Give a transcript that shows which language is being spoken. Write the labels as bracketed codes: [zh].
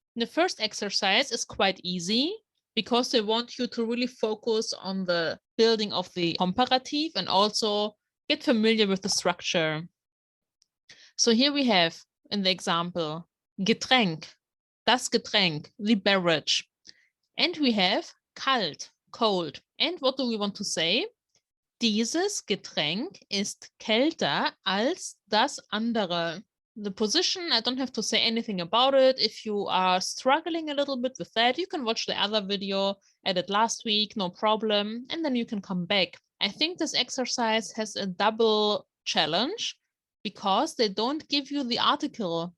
[en] The first exercise is quite easy because they want you to really focus on the building of the comparative and also get familiar with the structure. So here we have in the example, Getränk, das Getränk, the beverage. And we have kalt, cold. And what do we want to say? [de] Dieses Getränk ist kälter als das andere. [en] The position, I don't have to say anything about it. If you are struggling a little bit with that, you can watch the other video I did last week, no problem. And then you can come back. I think this exercise has a double challenge because they don't give you the article.